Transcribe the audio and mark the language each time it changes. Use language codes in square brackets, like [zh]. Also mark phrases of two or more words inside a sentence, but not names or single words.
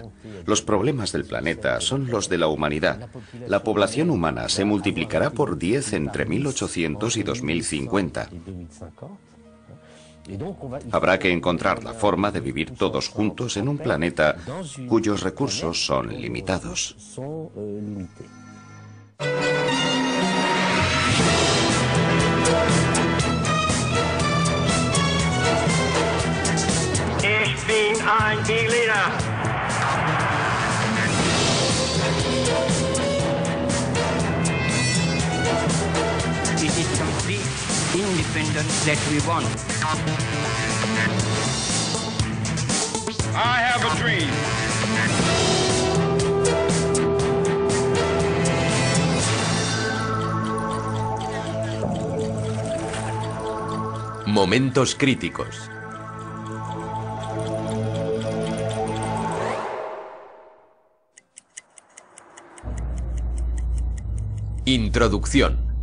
[es] Los problemas del planeta son los de la humanidad. La población humana se multiplicará por 10 entre 1800 y 2050. Habrá que encontrar la forma de vivir todos juntos en un planeta cuyos recursos son limitados. [de] Ich bin ein Berliner. [en] It is complete independence that we want. I have a dream. [es] Momentos críticos. Introducción.